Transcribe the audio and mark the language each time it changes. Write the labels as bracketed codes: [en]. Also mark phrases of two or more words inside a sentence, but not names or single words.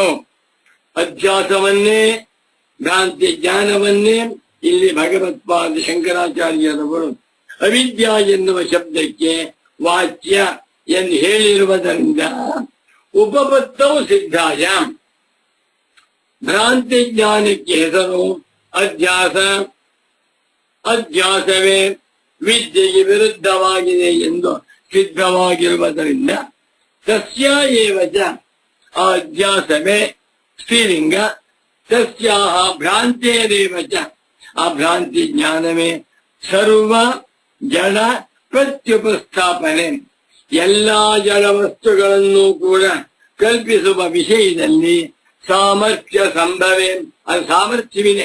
[kn] ಅಧ್ಯಾಸವನ್ನೇ ಭ್ರಾಂತಿ ಜ್ಞಾನವನ್ನೇ ಇಲ್ಲಿ ಭಗವತ್ಪಾದ ಶಂಕರಾಚಾರ್ಯರವರು ಅವಿದ್ಯಾ ಎನ್ನುವ ಶಬ್ದಕ್ಕೆ ವಾಚ್ಯ ಎಂದು ಹೇಳಿರುವುದರಿಂದ ಉಪಪತ್ತವು ಸಿದ್ಧಾಯ. ಭ್ರಾಂತಿ ಜ್ಞಾನಕ್ಕೆ ಹೆಸರು ಅಧ್ಯಾಸ. ಅಧ್ಯಾಸವೇ ವಿದ್ಯೆಗೆ ವಿರುದ್ಧವಾಗಿದೆ ಎಂದು ಸಿದ್ಧವಾಗಿರುವುದರಿಂದ [sa] ತಸ್ಯ ಏವ ಚ, [kn] ಆ ಅಧ್ಯಾಸವೇ ಸ್ತ್ರೀಲಿಂಗ. [sa] ತಸ್ಯಾಹ ಭ್ರಾಂತೇರೇವ ಚ, [kn] ಆ ಭ್ರಾಂತಿ ಜ್ಞಾನವೇ ಸರ್ವ ಜಡ ಪ್ರತ್ಯುಪಸ್ಥಾಪನೆ, ಎಲ್ಲಾ ಜಡ ವಸ್ತುಗಳನ್ನು ಕೂಡ ಕಲ್ಪಿಸುವ ವಿಷಯದಲ್ಲಿ [sa] ಸಾಮರ್ಥ್ಯ ಸಂಭವೇ, [kn] ಅದು ಸಾಮರ್ಥ್ಯವಿದೆ.